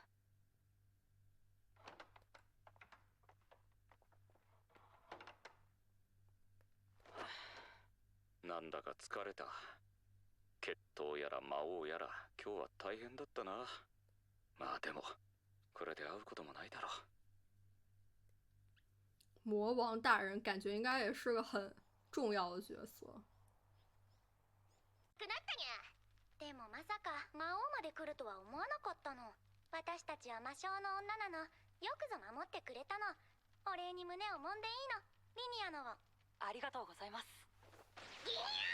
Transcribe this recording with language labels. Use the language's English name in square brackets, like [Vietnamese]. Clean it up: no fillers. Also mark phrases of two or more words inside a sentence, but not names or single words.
[Japanese] なんだか疲れた。決闘やら魔王やら今日は大変だったな。まあでもこれで会うこともないだろう。 [Chinese] 魔王大人感觉应该也是个很重要的角色。 [Japanese] くなったにゃ。でもまさか魔王まで来るとは思わなかったの。私たちは魔性の女なの。よくぞ守ってくれたの。お礼に胸を揉んでいいの、リニアのを。ありがとうございます。リニア